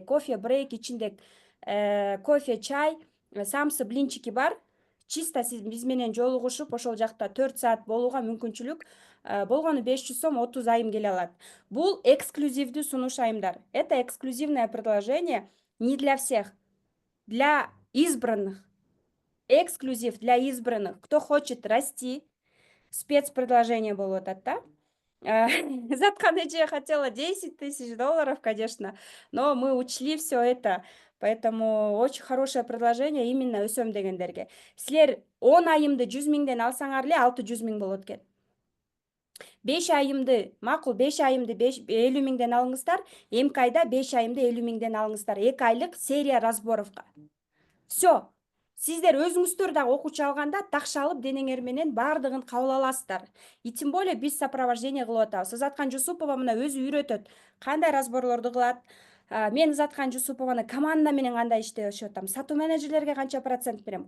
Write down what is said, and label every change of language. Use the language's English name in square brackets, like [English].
[Kyrgyz] Кофе брейк, ичинде кофе, чай, самсы, блинчики бар. Чисто сиз биз менен жолугушуп, ошол жакта 4 саат болууга мүмкүнчүлүк, болгону 500 сом 30 айым келе алат. Бул эксклюзивдүү сунуш айымдар. [Russian] Это эксклюзивное предложение не для всех, для избранных. Эксклюзив для избранных. Кто хочет расти, спецпредложение болуп атат да. Заткан эже хотела $10 000, конечно, но мы учли все это. Поэтому очень хорошее предложение именно өсөм дегендерге. [Kyrgyz] Силер 10 айымды 100 000ден алсаңар эле 600 000 болот экен. 5 айымды, макул 5 айымды 50 000ден алыңыздар, эмки айда 5 айымды 50 000ден алыңыздар. 2 айлык серия разборовка. [Russian] Все. [Kyrgyz] Сиздер өзүңүздөр дагы окуучу алганда такшалып денеңер менен баардыгын кабыл аласыздар. И тем более биз сопровождение кылып атабыз. Ызаткан Жусупова мына өзү үйрөтөт. Кандай разборлорду кылат? Мен Ызаткан Жусупованы команда менен кандай иштешип атам? Сатуу менеджерлерге канча процент берем?